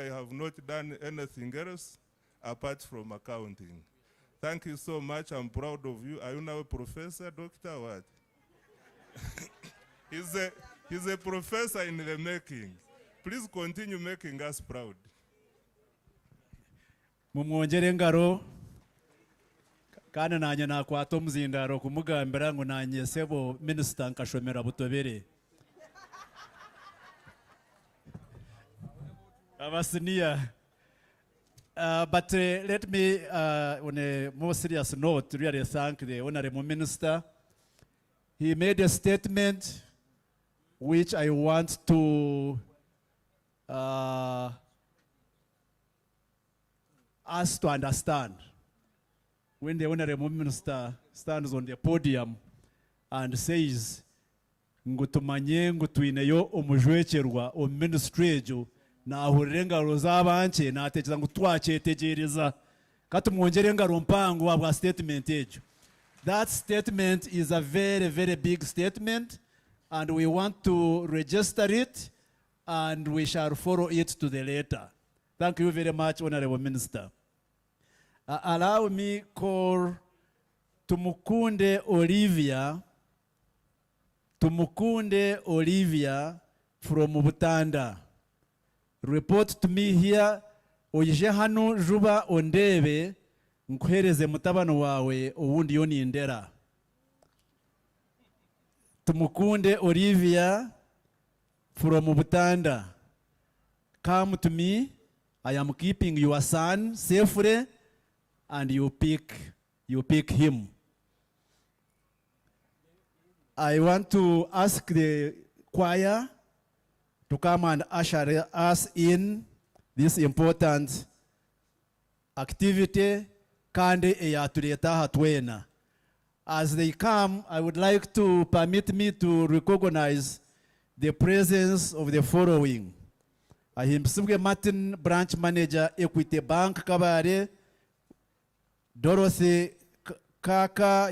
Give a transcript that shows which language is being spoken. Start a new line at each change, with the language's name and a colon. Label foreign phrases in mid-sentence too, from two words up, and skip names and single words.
English: I have not done anything else apart from accounting. Thank you so much. I'm proud of you. Are you now a professor, doctor, what? He's a professor in the making. Please continue making us proud.
Nyankole: Mumwongere ngaro kana nanye nakwata omuzindaro kumugambira ngo nanye sebo minister nkashomera Butobere. Abasinia.
English: But let me, on a more serious note, really thank the Honorable Minister. He made a statement which I want to us to understand. When the Honorable Minister stands on the podium and says
Nyankole: ngo tumanye ngo tuineyo omujwekerwa o ministry ejo nahurire engaro z'abanche natekereza ngo twacyetegereza katumwongere engaro mpango wa statement ejo.
English: That statement is a very, very big statement, and we want to register it, and we shall follow it to the letter. Thank you very much, Honorable Minister. Allow me call Tumukunde Olivia from Butanda. Report to me here,
Nyankole: oije hano juba ondebe, nkuhereze mutabano wawe uwundi yoni indera.
English: Tumukunde Olivia from Butanda. Come to me. I am keeping your son safely, and you pick him. I want to ask the choir to come and usher us in this important activity,
Nyankole: kandi eyatuleta hatwena.
English: As they come, I would like to permit me to recognize the presence of the following. Ahimsibwe Martin, Branch Manager, Equity Bank, Kabale, Dorothy Kaka,